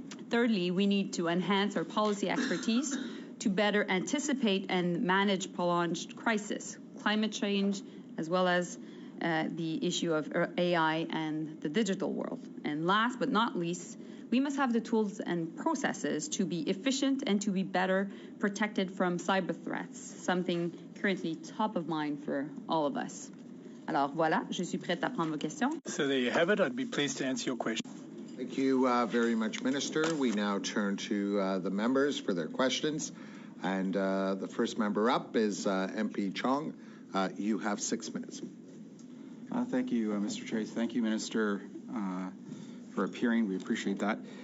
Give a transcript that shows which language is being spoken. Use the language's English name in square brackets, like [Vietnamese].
[English] Thirdly, we need to enhance our policy expertise to better anticipate and manage prolonged crisis, climate change, as well as the issue of AI and the digital world. And last but not least, we must have the tools and processes to be efficient and to be better protected from cyber threats, something currently top of mind for all of us. [French] Alors voilà, je suis prête à prendre vos questions. [English] So there you have it. I'd be pleased to answer your question. Thank you very much, Minister. We now turn to the members for their questions. And the first member up is MP Chong. You have 6 minutes. Thank you, Mr. Chase. Thank you, Minister, for appearing. We appreciate that.